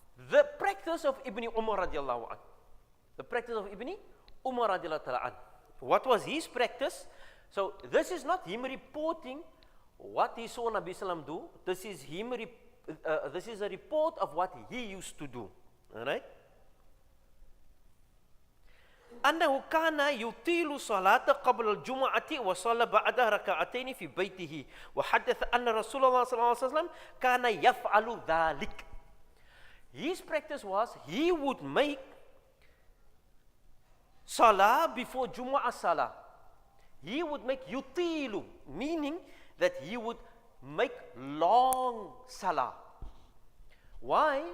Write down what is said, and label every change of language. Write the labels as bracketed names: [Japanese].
[English] The practice of Ibn Umar radiallahu anhu. The practice of Ibn Umar radiallahu anhu. What was his practice? So this is not him reporting what he saw Nabi Sallam do. This is him. This is a report of what he used to do. All right. [Arabic] أنه كان يطيل صلاة قبل الجمعة وصلى بعدها ركعتين في بيته وحدث أن رسول الله صلى الله عليه وسلم كان يفعل ذلك. [English] His practice was he would make salah before Jumu'ah Salah. He would make yutilu, meaning that he would make long salah. Why?